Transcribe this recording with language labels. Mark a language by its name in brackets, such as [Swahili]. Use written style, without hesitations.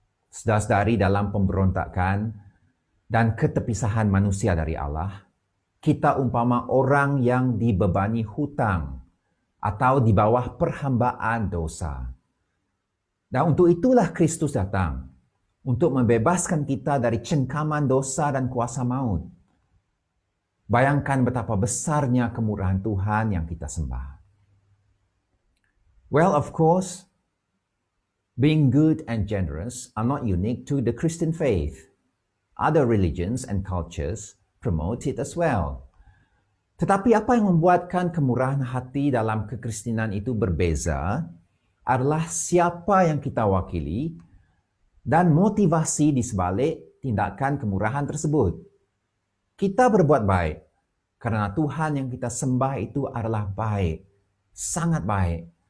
[Malay] Saudara-saudari, dalam pemberontakan dan keterpisahan manusia dari Allah, kita umpama orang yang dibebani hutang atau di bawah perhambaan dosa. Dan untuk itulah Kristus datang, untuk membebaskan kita dari cengkaman dosa dan kuasa maut. Bayangkan betapa besarnya kemurahan Tuhan yang kita sembah. [English] Well, of course, being good and generous are not unique to the Christian faith. Other religions and cultures promote it as well. [Malay] Tetapi apa yang membuatkan kemurahan hati dalam kekristenan itu berbeza adalah siapa yang kita wakili dan motivasi di sebalik tindakan kemurahan tersebut. Kita berbuat baik karena Tuhan yang kita sembah itu adalah baik, sangat baik.